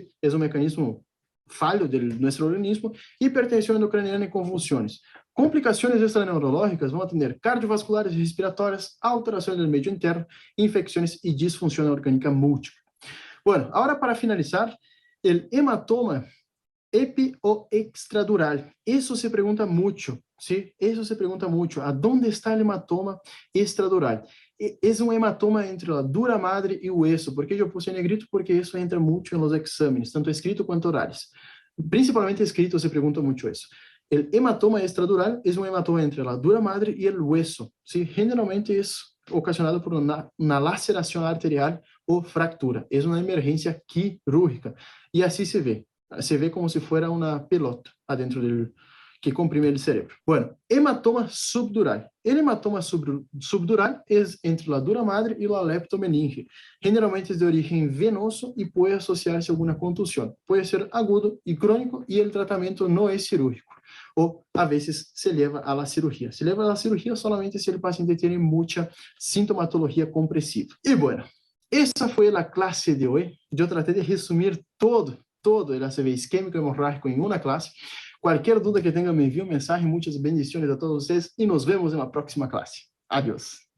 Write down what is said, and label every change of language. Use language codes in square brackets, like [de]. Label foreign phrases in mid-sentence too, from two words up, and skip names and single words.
[pt] É um mecanismo falho do nosso organismo, hipertensão endocraniana e convulsões. Complicações extraneurológicas vão ter cardiovasculares e respiratórias, alterações do meio interno, infecções e disfunção orgânica múltipla. Bueno, agora para finalizar, o hematoma epi o extradural. [es] Eso se pregunta mucho, ¿sí? Eso se pregunta mucho. ¿A dónde está el hematoma extradural? Es un hematoma entre la dura madre y hueso. ¿Por qué yo puse en negrito? Porque eso entra mucho en los exámenes, tanto escrito cuanto orales. Principalmente escrito se pregunta mucho eso. El hematoma extradural es un hematoma entre la dura madre y el hueso, ¿sí? Generalmente es ocasionado por [pt] uma laceração arterial ou fractura. É uma emergência quirúrgica. E assim se vê. Se vê como se fosse uma pelota adentro do que comprime o cérebro. Bueno, hematoma subdural. O hematoma subdural é entre a dura madre e a leptomeninge. Generalmente é de origem venoso e pode associar-se a alguma contusão. Pode ser agudo e crônico e o tratamento não é cirúrgico. Ou, a vezes, se leva à cirurgia. Se leva à cirurgia solamente se o paciente tem muita sintomatologia compressiva. E, bueno, essa foi a classe de hoje. Eu tratei de resumir [es] todo el ACV isquémico hemorrágico [pt] em uma classe. Qualquer dúvida que tenha, me envie um mensagem. Muitas bendições a todos vocês e nos vemos na próxima classe. [es] Adiós.